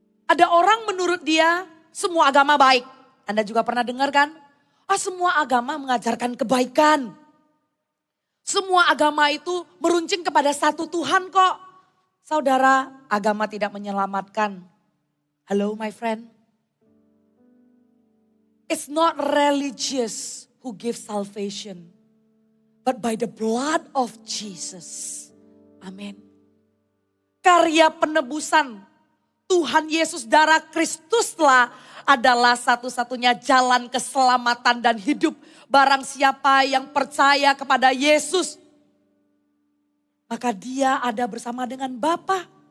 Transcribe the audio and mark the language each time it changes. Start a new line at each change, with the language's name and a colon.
Indonesian: Ada orang menurut dia semua agama baik. Anda juga pernah dengar kan? Semua agama mengajarkan kebaikan. Semua agama itu meruncing kepada satu Tuhan kok. Saudara, agama tidak menyelamatkan.
English: Hello my friend. It's not religious who gives salvation. But by the blood of Jesus.
Indonesian: Amin. Karya penebusan Tuhan Yesus darah Kristuslah adalah satu-satunya jalan keselamatan dan hidup. Barang siapa yang percaya kepada Yesus, maka dia ada bersama dengan Bapa.